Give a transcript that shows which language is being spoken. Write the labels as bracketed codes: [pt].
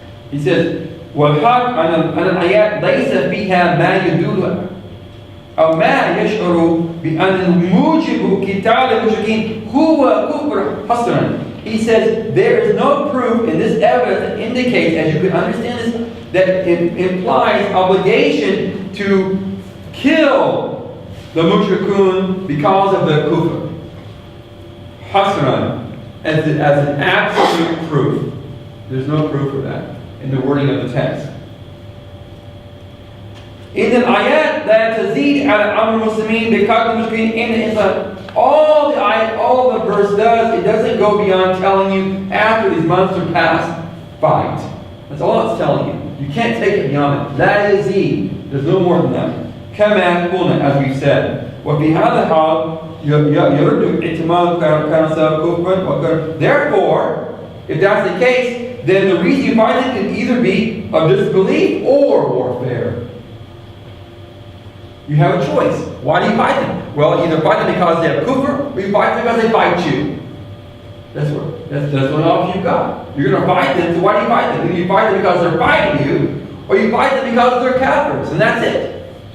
[en] He says, [ar] والحق أن الآيات ليس فيها ما يدل أو ما يشعر بأن موجب قتال المشركين هو كفر حصرا. [en] He says there is no proof in this evidence that indicates, as you can understand this, that it implies obligation to kill the mushrikun because of the kufr. Hasran, as an absolute proof. There's no proof of that in the wording of the text. In the ayat that tazid ala amr muslimin biqatl muslimin in the inside, all the ayat, all the verse does, it doesn't go beyond telling you after these months are passed, fight. That's all it's telling you. You can't take it beyond it. That is the. There's no more than that. Kama qulna, as we've said. [ar] وفي هذا الحال يرد احتمال كان سبب كفرا وكفر. [en] Therefore, if that's the case, then the reason you fight it can either be of disbelief or warfare. You have a choice. Why do you fight them? Well, either fight them because they have kufr, or you fight them because they fight you. That's one option you've got. You're going to fight them, so why do you fight them? Either you fight them because they're fighting you, or you fight them because they're kafirs, and that's it.